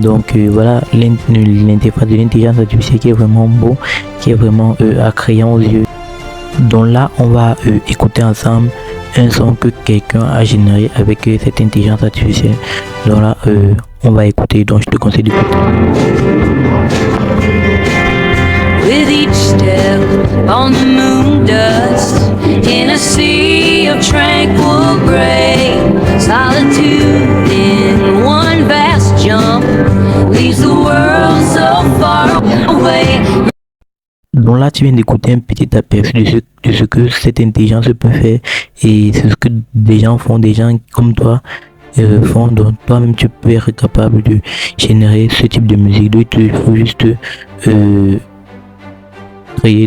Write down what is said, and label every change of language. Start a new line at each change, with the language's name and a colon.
French: Donc voilà l'interface de l'intelligence artificielle qui est vraiment beau, qui est vraiment attrayant aux yeux. Donc là on va écouter ensemble un son que quelqu'un a généré avec cette intelligence artificielle. Donc là on va écouter, donc je te conseille d'écouter.
English: With each step on the moon dust in a sea of tranquil gray, solitude in one vast jump leaves the world so far away.
French: Donc là tu viens d'écouter un petit aperçu de ce que cette intelligence peut faire et c'est ce que des gens font, des gens comme toi font. Donc toi-même tu peux être capable de générer ce type de musique. Donc il faut juste créer.